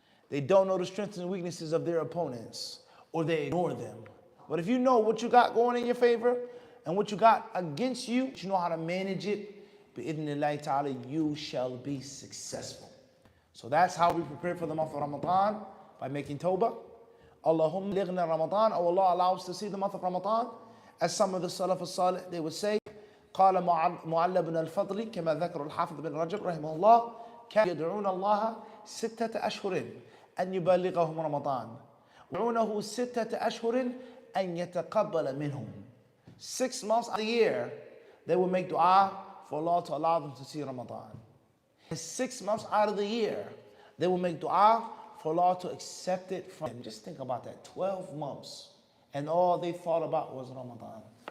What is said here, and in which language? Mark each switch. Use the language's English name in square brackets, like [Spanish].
[English] They don't know the strengths and weaknesses of their opponents, or they ignore them. But if you know what you got going in your favor and what you got against you, you know how to manage it, bi'idhnillahi ta'ala, you shall be successful. So that's how we prepare for the month of Ramadan, by making tawbah. Allahumma lighna Ramadan, oh Allah, allow us to see the month of Ramadan. As some of the Salaf al-Salih, they would say, [Arabic] قال معل بن الفضل كما ذكر الحافظ بن رجب رحمه الله كان يدعون الله 6 أشهر أن يبلغهم رمضان ودعونه 6 أشهر أن يتقبل منهم. [English] 6 months of the year, they will make dua for Allah to allow them to see Ramadan. And 6 months out of the year, they will make dua for Allah to accept it from them. Just think about that. 12 months. And all they thought about was Ramadan.